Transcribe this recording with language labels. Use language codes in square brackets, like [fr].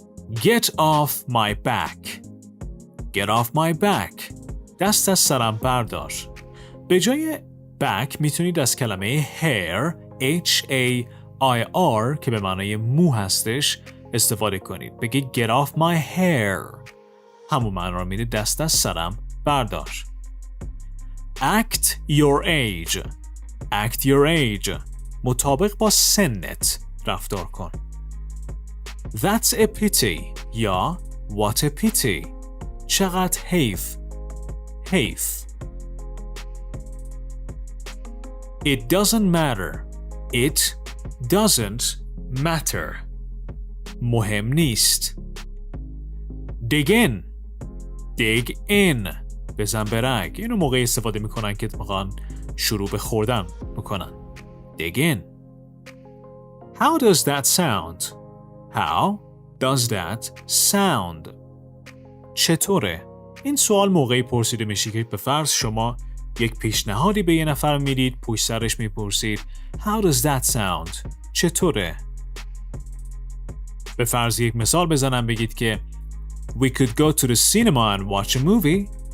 [en] Get off my back. Get off my back. [fa] دست از سرم بردار. به جای back میتونید از کلمه hair H-A-I-R که به معنای مو هستش استفاده کنید. بگید [en] get off my hair. [fa] همون معنی رو میده دست از سرم بردار. [en] Act your age. Act your age. [fa] مطابق با سنت رفتار کن. [en] That's a pity [fa] یا [en] what a pity. [fa] چقدر حیف. حیف. [en] It doesn't matter. It doesn't matter. [fa] مهم نیست. [en] Dig in. Dig in. [fa] بزن به رگ. اینو موقعی استفاده میکنن که میخوان شروع به خوردن بکنن. [en] Dig in. How does that sound? How does that sound? [fa] چطوره؟ این سوال موقعی پرسیده میشه که به فرض شما یک پیشنهادی به یه نفر میدید، پشت سرش میپرسید [en] How does that sound? [fa] چطوره؟ به فرض یک مثال بزنم بگید که [en] We could go to the cinema and watch a movie.